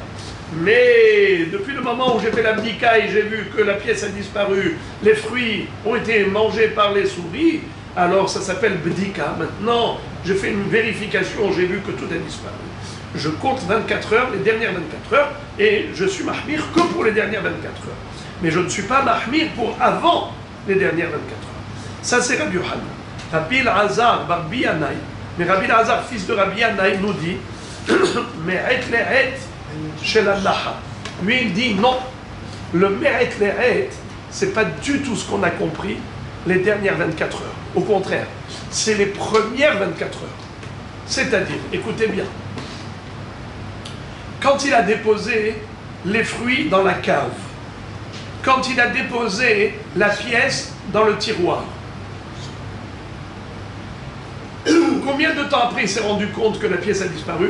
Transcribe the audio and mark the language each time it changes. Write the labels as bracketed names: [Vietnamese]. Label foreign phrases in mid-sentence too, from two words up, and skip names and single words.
[French] Mais depuis le moment où j'ai fait la bdika et j'ai vu que la pièce a disparu, les fruits ont été mangés par les souris, alors ça s'appelle bdika. Maintenant, j'ai fait une vérification, j'ai vu que tout a disparu. Je compte 24 heures, les dernières 24 heures, et je suis mahmir que pour les dernières 24 heures. Mais je ne suis pas mahmir pour avant les dernières 24 heures. Ça, c'est Rabbi Yochanan. Rabbi Elazar, Rabbi Yanaï. Mais Rabbi Elazar, fils de Rabbi Yanaï, nous dit [Hebrew] מעת לעת של הלכה. [French] Lui, il dit non. Le [Hebrew] מעת לעת, [French] c'est pas du tout ce qu'on a compris les dernières 24 heures. Au contraire, c'est les premières 24 heures. C'est-à-dire, écoutez bien, quand il a déposé les fruits dans la cave, quand il a déposé la pièce dans le tiroir, combien de temps après il s'est rendu compte que la pièce a disparu?